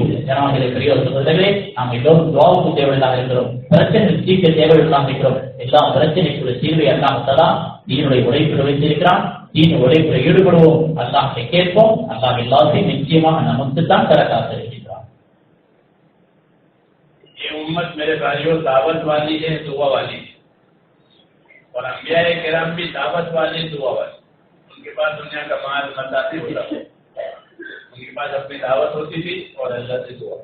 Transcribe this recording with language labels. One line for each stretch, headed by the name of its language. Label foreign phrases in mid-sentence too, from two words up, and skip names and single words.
Tamil: ஜனவான்களை பெரியவர்களே, நாம் எல்லோரும் துவாவுக்கு தேவையாக இருக்கிறோம். பிரச்சனை தீர்க்க தேவையாக இருக்கிறோம். எல்லா பிரச்சனைக்குள்ள தீர்வை அல்லாஹ் தீனுடைய உழைப்பில் வைத்திருக்கிறான். தீன் உழைப்பில் ஈடுபடுவோம், அல்லாஹ்வை கேட்போம். அல்லாஹ் எல்லாத்தையும் நிச்சயமாக நமக்கு தான் தர காத்திருக்கிறான்.
Urdu: یہ امت میرے بھائیوں دعوت والی ہے، دعا والی ہے، اور انبیاء کرام بھی دعوت والی، دعا والی. ان کے پاس دنیا کا مال متاع نہیں ہوتا، ان کے پاس اپنی دعوت ہوتی تھی اور اللہ سے دعا.